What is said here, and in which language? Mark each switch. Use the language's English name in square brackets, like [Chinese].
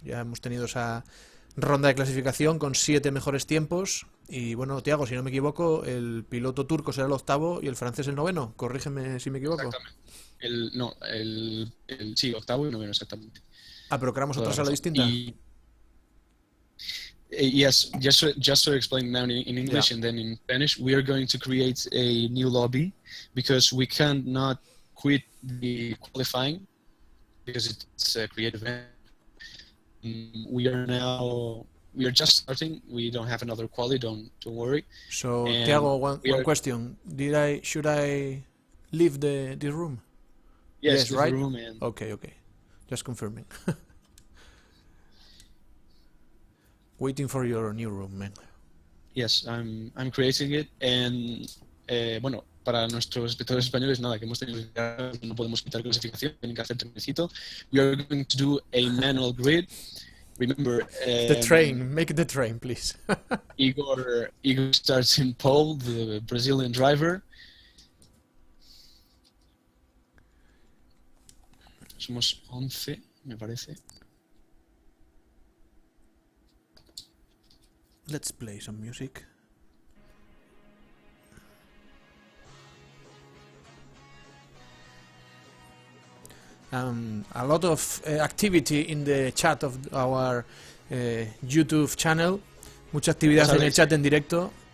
[Spanish] Ya hemos tenido esa ronda de clasificación con 7 mejores tiempos. Y bueno, Thiago, si no me equivoco, el piloto turco será el 8º y el francés el 9º. Corrígeme si me equivoco. Exactamente. Sí, 8º y 9º, exactamente. Ah, pero creamos otra sala distinta. [English] Yes, just to explain now in English and then in Spanish, we are going to create a new lobby because we cannot quit the qualifying because it's a creative event. We are just starting. We don't have another quali. Don't worry. So, Thiago, one question: should I leave the room? Yes, right. The room and Okay. Just confirming. Waiting for your new room, man. Yes, I'm creating it and [Spanish] bueno, para nuestros espectadores españoles nada, que hemos tenido no podemos quitar clasificación, tienen que hacer trenecito. [English] We are going to do a manual grid. Remember the train, make the train, please. Igor starts in pole, the Brazilian driver. [Spanish] Somos 11, me parece. [English] Let's play some music. A lot of activity in the chat of our YouTube channel. [Spanish] Mucha actividad en el chat en directo.